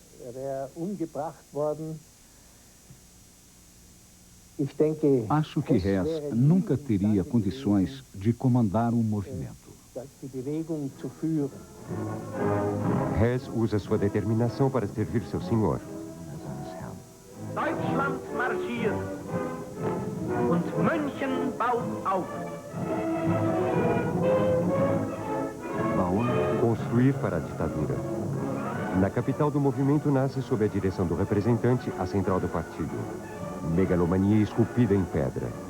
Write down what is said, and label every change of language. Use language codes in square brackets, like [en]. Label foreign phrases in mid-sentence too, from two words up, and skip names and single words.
[pt] Acho que Hess nunca teria condições de comandar um movimento. Hess usa sua determinação para servir seu senhor. [de] Deutschland marschiert und München baut auf. [pt] Construir para a ditadura. Na capital do movimento nasce sob a direção do representante a central do partido. Megalomania esculpida em pedra.